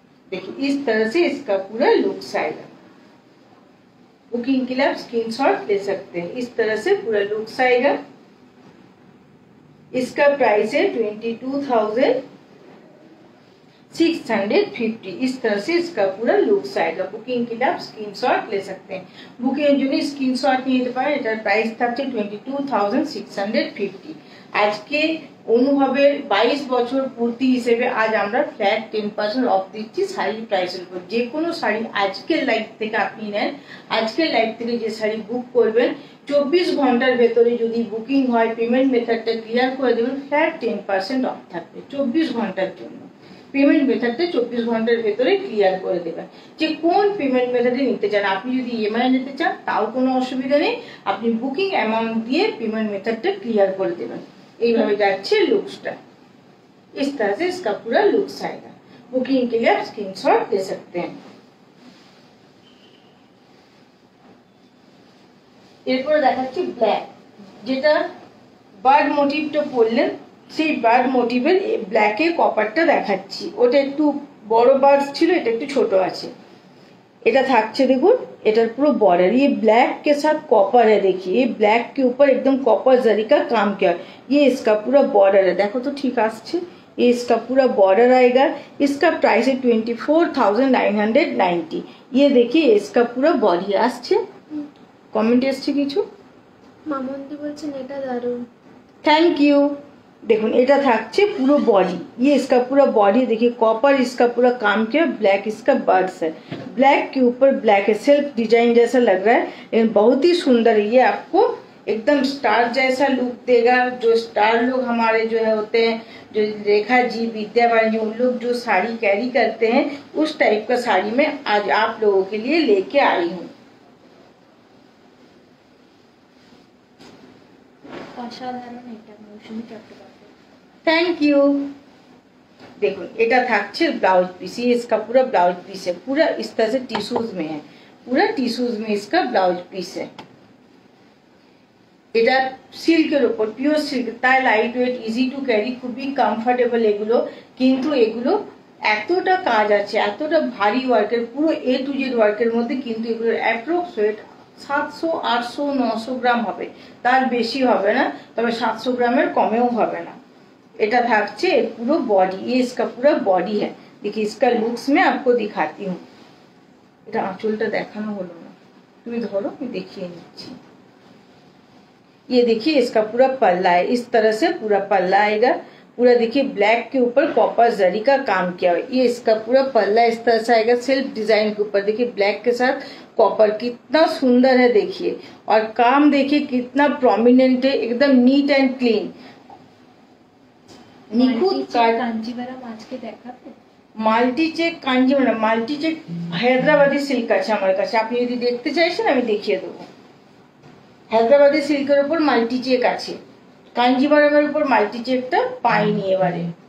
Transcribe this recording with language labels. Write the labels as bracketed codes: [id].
[hi] देखिए इस तरह से इसका पूरा लुक्स आएगा। बुकिंग के लिए आप स्क्रीनशॉट ले सकते हैं। इस तरह से पूरा लुक्स आएगा। इसका प्राइस है 22,650। 650। इस तरह से इसका पूरा लुक्स आएगा। बुकिंग के लिए आप स्क्रीनशॉट ले सकते हैं। [bn] বুকিং যদি স্ক্রিনশট নিয়ে নিতে পারেন, এটার প্রাইস থাকছে 22,650। আজকে অনুভবের 22 বছর পূর্তি হিসেবে আজ আমরা ফ্ল্যাট 10% অফ দিচ্ছি শাড়ির প্রাইসের উপর। যে কোনো শাড়ি আজকের লাইভ থেকে আপনি নেন, আজকের লাইভ থেকে যে শাড়ি বুক করবেন 24 ঘন্টার ভেতরে যদি বুকিং হয়, পেমেন্ট মেথডটা ক্লিয়ার করে দেবেন, ফ্ল্যাট 10% অফ থাকবে 24 ঘন্টার জন্য। পেমেন্ট মেথডটা 24 ঘন্টার ভেতরে ক্লিয়ার করে দেবেন। যে কোন পেমেন্ট মেথডে নিতে চান, আপনি যদি ইএমআই নিতে চান তাও কোনো অসুবিধা নেই, আপনি বুকিং অ্যামাউন্ট দিয়ে পেমেंट [hi] मेथड क्लियर कर देवें। [bn] এইভাবে যাচ্ছে লুকসটা। इस तरह से इसका पूरा लुक्स आएगा। बुकिंग के लिए आप स्क्रीनशॉट ले सकते हैं। এরপরে দেখাচ্ছি ব্ল্যাক, যেটা বার্ড মোটিভটা পরলেন সেই বার্ড মোটিভের ব্ল্যাকে কপারটা দেখাচ্ছি। ওটা একটু বড় বার্ড ছিল, এটা একটু ছোট আছে। এটা থাকছে দেখুন, এটার পুরো [hi] बॉर्डर ये ब्लैक के साथ कॉपर है। देखिए ये ब्लैक के ऊपर एकदम कॉपर जरी का काम किया। ये इसका पूरा बॉर्डर है, [bn] देखो तो ठीक आसছে। [hi] ये इसका पूरा बॉर्डर आएगा। इसका प्राइस है 24,990। ये देखिए इसका पूरा बॉडी আসছে। [bn] कमेंट আসছে কিছু? মামন্দি বলছেন এটা দারুণ। [en] Thank you. [bn] देखो এটা থাকছে পুরো बॉडी। [hi] ये इसका पूरा बॉडी देखिए, कॉपर इसका पूरा काम किया, ब्लैक इसका बर्ड्स है। ब्लैक के ऊपर ब्लैक है, सेल्फ डिजाइन जैसा लग रहा है लेकिन बहुत ही सुंदर है। ये आपको एकदम स्टार जैसा लुक देगा। जो स्टार लोग हमारे जो है होते हैं, जो रेखा जी, विद्या बानी, उन लोग जो साड़ी कैरी करते हैं, उस टाइप का साड़ी में आज आप लोगों के लिए लेके आई हूँ। [bn] অসাধারণ এটা মৌসুমী চট্টোপাধ্যায়। [en] Thank you. [hi] देखो [bn] এটা থাকছে [hi] ब्लाउज पीस। ये इसका पूरा ब्लाउज पीस है, पूरा इस तरह से टिश्यूज में है, पूरा टिश्यूज में इसका ब्लाउज पीस है। [bn] এটা সিল্কের উপর, পিওর সিল্ক, তাই light weight, easy to carry, খুবই কমফোর্টেবল এগুলো। কিন্তু এগুলো এতটা কাজ আছে, এতটা ভারী ওয়ার্কের, পুরো এ টু জেড ওয়ার্কের মধ্যে, কিন্তু এগুলোর অ্যাপ্রক্স ওয়েট 700, 800, 900 গ্রাম হবে, তার বেশি হবে না, তবে 700 গ্রামের কমেও হবে না। এটা থাকছে [hi] पूरा बॉडी। ये इसका पूरा बॉडी है। देखिए इसका लुक्स में आपको दिखाती हूँ। [bn] এটা আঁচলটা দেখানো হলো না, তুমি ধরো আমি দেখিয়ে নিচ্ছি। [hi] ये देखिए इसका पूरा पल्ला है, इस तरह से पूरा पल्ला आएगा। पूरा देखिए ब्लैक के ऊपर कॉपर जरी का काम किया हुआ है। ये इसका पूरा पल्ला इस तरह से आएगा, सेल्फ डिजाइन के ऊपर। देखिए ब्लैक के साथ कॉपर कितना सुंदर है देखिए, और काम देखिए कितना प्रोमिनेंट है, एकदम नीट एंड क्लीन। [bn] নিখুঁত কাজ। কাঞ্জিভারাম আজকে দেখাবে। Multi check Kanjivaram, multi check Hyderabadi silk আছে আমার কাছে, আপনি যদি দেখতে চাইছেন আমি দেখিয়ে দেবো। হায়দ্রাবাদি সিল্কের উপর মাল্টি চেক আছে, কাঞ্জিভারামের উপর মাল্টি চেকটা পাইনি এবারে।